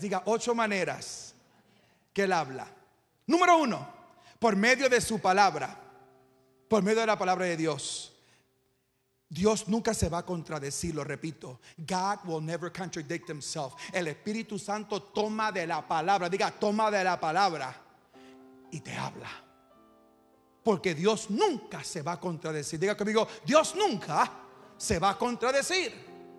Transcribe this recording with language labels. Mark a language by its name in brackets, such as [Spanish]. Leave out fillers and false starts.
[Spanish] Diga 8 maneras que Él habla. Número 1, por medio de su palabra. Por medio de la palabra de Dios. Dios nunca se va a contradecir, lo repito. [English] God will never contradict himself. [Spanish] El Espíritu Santo toma de la palabra. Diga, toma de la palabra y te habla. Porque Dios nunca se va a contradecir. Diga conmigo: Dios nunca se va a contradecir.